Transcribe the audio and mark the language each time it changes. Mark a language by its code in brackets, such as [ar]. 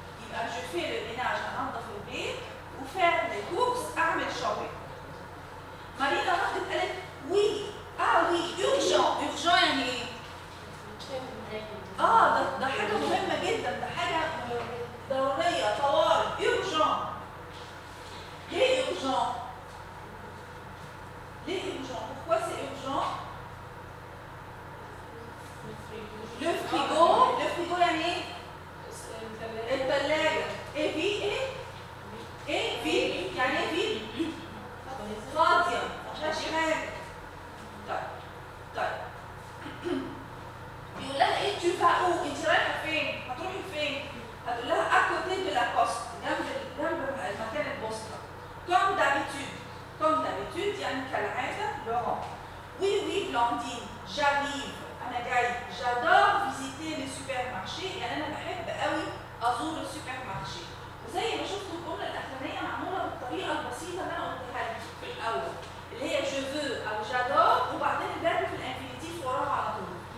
[ar] يبقى [fr] je fais le ménage [ar] انظف البيت، وفعل الكورس اعمل شوبينج. مارينا ردت قالت وي وي urgent يعني ايه؟ ده حاجه مهمه جدا، ده حاجه ضروريه طوارئ. [fr] urgent. [ar] ليه urgent؟ ليه urgent؟ [fr] Pourquoi c'est urgent؟ Le frigo [ar] يعني ايه؟ الثلاجة. ايه في يعني ايه في؟ فاضية مفيهاش حاجة. طيب بيقول لها ايه [fr] tu vas où؟ [ar] انت رايحة فين؟ هتروحي فين؟ هتقول لها [fr] à côté de la poste، [ar] جنب مكان البوسطة. [fr] Comme d'habitude [ar] يعني كالعادة [fr] Laurent. Oui Blandine, j'arrive. [ar] أنا جاي. [fr] J'adore visiter les supermarchés، [ar] يعني أنا بحب قوي أزور السوبر مارشي. وزي ما شفتوا الجملة الأخرانية معمولة بالطريقة البسيطة اللي أنا قلتها لكم في الأول، اللي هي [fr] je veux [ar] أو [fr] j'adore [ar] وبعدين الفيرب في الانفينيتيف وراها على طول.